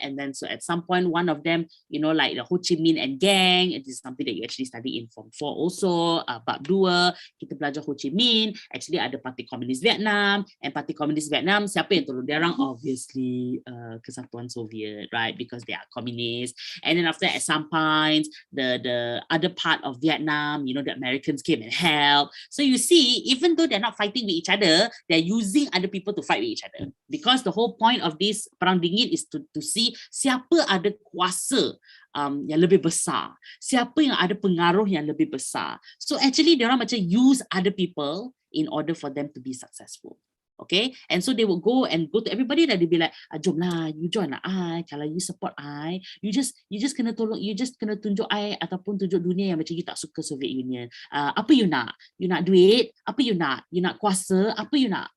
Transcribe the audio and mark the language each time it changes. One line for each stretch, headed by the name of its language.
English: And then so at some point, one of them, like the Ho Chi Minh and gang, it is something that you actually study in Form 4 also, Bab 2,
Malay: kita belajar Ho Chi Minh, actually ada Parti Komunis Vietnam, and Parti Komunis Vietnam, siapa yang tolong dia orang?
English: Obviously, Kesatuan Soviet, right? Because they are communists. And then after at some point, the other part of Vietnam, the Americans came and helped. So you see, even though they're not fighting with each other, they're using other people to fight with each other. Because the whole point of this Perang Dingin is to see
Malay: siapa ada kuasa yang lebih besar, siapa yang ada pengaruh yang lebih besar.
English: So actually,
Malay: dia orang macam
English: use other people in order for them to be successful. Okay, and so they will go to everybody that they be like,
Malay: jom lah, you join lah I, kalau you support I, you just kena tolong, you just kena tunjuk I ataupun tunjuk dunia yang macam you tak suka Soviet Union. Apa you nak? You nak duit? Apa you nak? You nak kuasa? Apa you nak?